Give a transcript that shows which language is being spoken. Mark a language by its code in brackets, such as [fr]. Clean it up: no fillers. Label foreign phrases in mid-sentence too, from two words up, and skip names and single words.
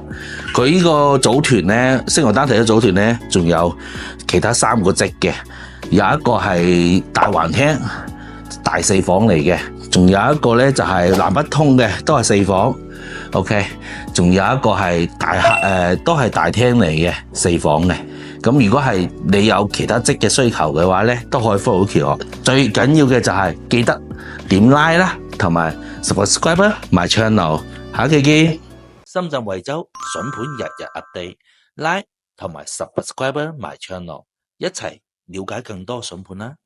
[yue] 佢呢個組團咧，星河丹提嘅組團咧，仲有其他3個職嘅，有一個係大環廳大4房嚟嘅，仲有一個咧就係南北通嘅，都係4房。OK， 仲有一個係都係大廳嚟嘅4房嘅。咁如果係你有其他職嘅需求嘅話咧，都可以 follow Vicky 哦。最緊要嘅就係記得點 like 啦，同埋 [en] subscribe my channel。 [yue] 下期見。深圳惠州筍盤日日 update，like 同埋 [en] subscribe my channel， [yue] 一齊了解更多筍盤啦。